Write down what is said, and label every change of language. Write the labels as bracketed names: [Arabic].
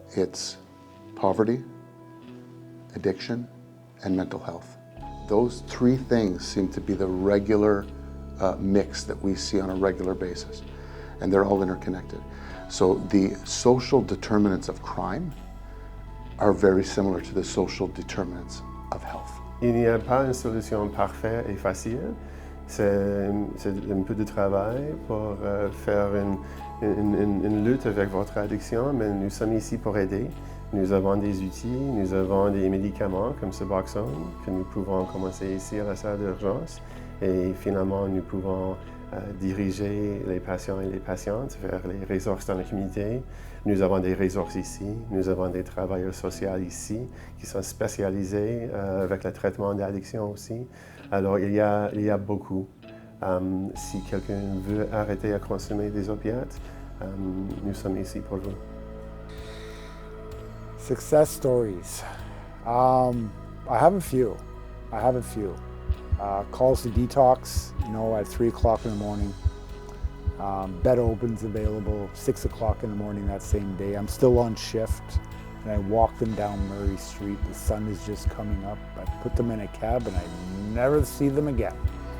[English] It's poverty, addiction, and mental health. Those three things seem to be the regular mix that we see on a regular basis, and they're all interconnected. So the social determinants of crime are very similar to the social determinants of health. [French] Il n'y a pas une solution parfaite et facile. C'est un peu de travail pour faire une lutte avec votre addiction, mais nous sommes ici pour aider. Nous avons des outils, nous avons des médicaments comme Suboxone que nous pouvons commencer ici à la salle d'urgence et finalement nous pouvons diriger les patients et les patientes vers les ressources dans la communauté. Nous avons des ressources ici, nous avons des travailleurs sociaux ici qui sont spécialisés avec le traitement d'addiction aussi. Alors il y a beaucoup. Si quelqu'un veut arrêter à consommer des opiates, nous sommes ici pour vous. [English] Success stories. I have a few. Calls to detox, at 3 o'clock in the morning. Bed opens available 6 o'clock in the morning that same day. I'm still on shift, and I walk them down Murray Street. The sun is just coming up. I put them in a cab, and I never see them again.